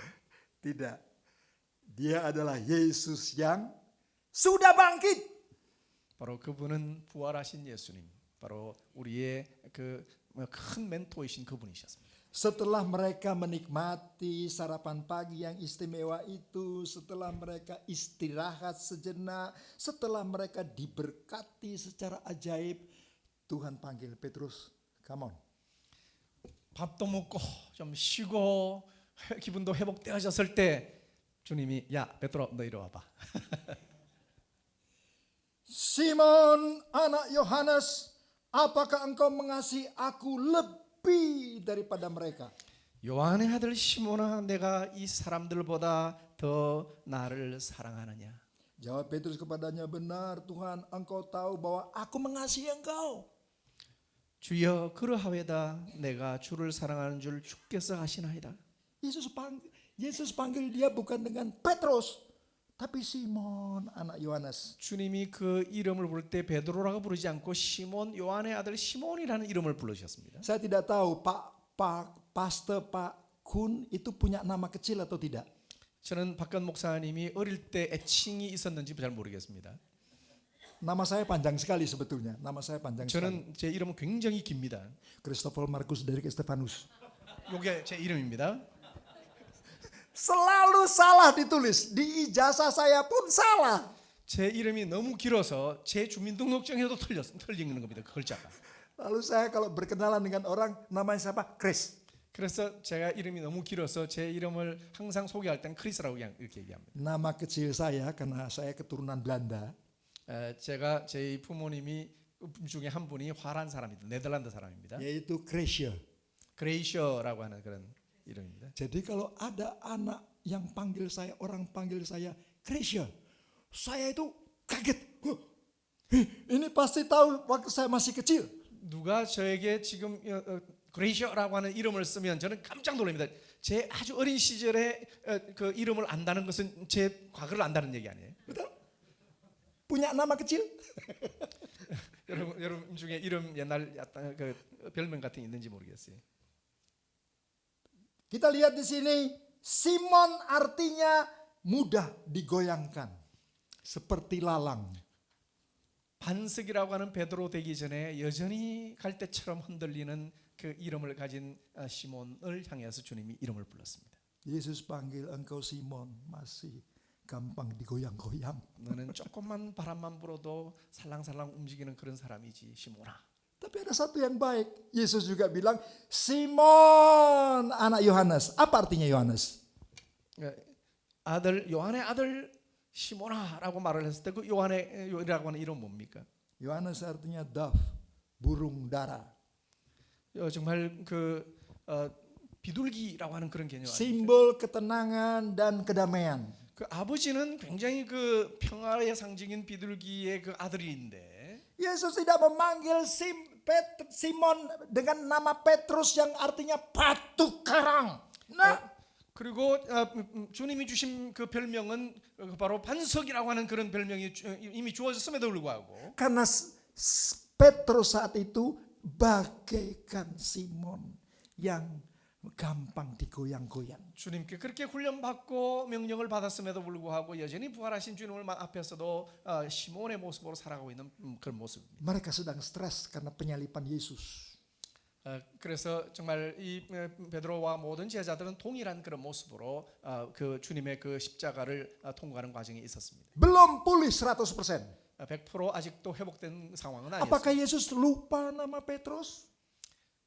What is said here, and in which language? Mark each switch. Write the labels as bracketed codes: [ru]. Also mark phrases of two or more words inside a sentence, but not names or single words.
[id] Tidak. Dia adalah Yesus yang sudah bangkit. [ko] 바로 그분은 부활하신 예수님. 바로 우리의 그 큰 멘토이신 그분이셨습니다. [id] Setelah mereka menikmati sarapan pagi yang istimewa itu, setelah mereka istirahat sejenak, setelah mereka diberkati secara ajaib, Tuhan panggil Petrus, [en] come on. [ko] 밥도 먹고 좀 쉬고 기분도 회복되어졌을 때 주님이 야 베드로 너 이리 와봐. [id] Simon anak Yohanes, apakah engkau mengasihi aku lebih daripada mereka? [ko] 요한의 아들 시몬아 내가 이 사람들보다 더 나를 사랑하느냐? [id] Jawab Petrus kepadanya, benar Tuhan, engkau tahu bahwa aku mengasihi engkau. [ko] 주여 그러하외다 내가 주를 사랑하는 줄 주께서 아시나이다. [id] Yesus panggil dia bukan dengan Petrus, tapi Simon anak Yohanes. [ko] 주님이 그 이름을 부를 때 베드로라고 부르지 않고 시몬 요한의 아들 시몬이라는 이름을 부르셨습니다. [id] Saya tidak tahu Pastor Pak Kun itu punya nama kecil atau tidak. [ko] 저는 박근 목사님이 어릴 때 애칭이 있었는지 잘 모르겠습니다. [id] Nama saya panjang sekali sebetulnya. Nama saya panjang sekali. [ko] 저는 제 이름은 굉장히 깁니다. Christopher Marcus Derek Stefanus. 이게 제 이름입니다. [id] Selalu salah ditulis. Di ijazah saya pun salah. [ko] 제 이름이 너무 길어서 제 주민등록증에도 틀리는 겁니다. 그 글자가. [id] Lalu saya kalau berkenalan dengan orang, namanya siapa? Chris. [ko] 그래서 제가 이름이 너무 길어서 제 이름을 항상 소개할 땐 크리스라고 그냥 이렇게 얘기합니다. [id] Nama kecil saya karena saya keturunan Belanda. [ko] 제가 제 부모님이 중에 한 분이 화란 사람입니다. 네덜란드 사람입니다. [id] Yaitu Kresje. [ko] 그레이셔라고 하는 그런 이름입니다. [id] Jadi kalau ada anak yang panggil saya, orang panggil saya Kresje, saya itu kaget. Ini pasti tahu waktu saya masih kecil. [ko] 누가 저에게 지금 그레이셔라고 하는 이름을 쓰면 저는 깜짝 놀랍니다. 제 아주 어린 시절에 그 이름을 안다는 것은 제 과거를 안다는 얘기 아니에요? [id] Betul? Punya nama kecil? [ko] 여러분 중에 이름 옛날 그 별명 같은 게 있는지 모르겠어요. [id] Kita lihat di sini, Simon artinya mudah digoyangkan, seperti lalang. [ko] 반석이라고 하는 베드로 되기 전에 여전히 갈대처럼 흔들리는 그 이름을 가진 시몬을 향해서 주님이 이름을 불렀습니다. [id] Yesus panggil engkau Simon, masih gampang digoyang-goyang. [ko] 너는 조금만 바람만 불어도 살랑살랑 움직이는 그런 사람이지 시몬아. [id] Tapi ada satu yang baik. Yesus juga bilang, Simon anak Yohanes. Apa artinya Yohanes? [ko] 아들 요한의 아들 시몬아라고 말을 했을 때 그 요한이라고 하는 이름 뭡니까? [id] Yohanes artinya dove, burung dara. [ko] 정말 그 비둘기라고 하는 그런 개념. [id] Simbol ketenangan dan kedamaian. [ko] 그 아버지는 굉장히 그 평화의 상징인 비둘기의 그 아들인데 [id] Yesus tidak memanggil Simon dengan nama Petrus yang artinya batu karang. Nah, [ko] 그리고 주님이 주신 그 별명은 바로 반석이라고 하는 그런 별명이 이미 주어졌음에도 불구하고 [id] karena Petrus saat itu bagaikan Simon yang gampang digoyang-goyang. [ko] 주님께 그렇게 훈련받고 명령을 받았음에도 불구하고 여전히 부활하신 주님을 앞에서도 시몬의 모습으로 살아가고 있는 그런 모습입니다. [id] Mereka sedang stres karena penyalipan Yesus. [ko] 그래서 정말 이 베드로와 모든 제자들은 동일한 그런 모습으로 그 주님의 그 십자가를 통과하는 과정이 있었습니다. [id] Belum pulih 100%. [ko] 100% 아직도 회복된 상황은 [id] Apakah [ko] 아니었습니다. [id] Yesus lupa nama Petrus?